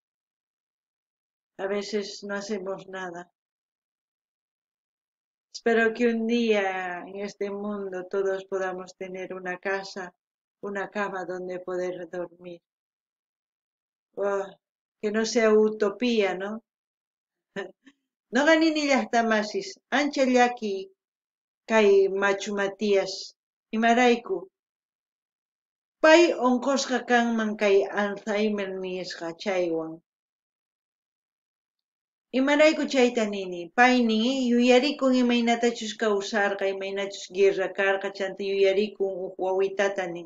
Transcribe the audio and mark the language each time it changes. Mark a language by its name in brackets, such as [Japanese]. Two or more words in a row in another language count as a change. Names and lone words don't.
[Spanish] A veces no hacemos nada. Espero que un día en este mundo todos podamos tener una casa, una cama donde poder dormir. Oh, que no sea utopía, ¿no? [Quechua] No ganini llaqtamasis, ancha llaki kay Machu Matías, imarayku. Pay onqusqa kanman kay Alzheimer nisqa chaywan. Imarayku chayta nini, pay nin yuyarikun imaynatachus kawsarqa, imaynachus guerra karqa, chanta yuyarikun huk wawitata nin.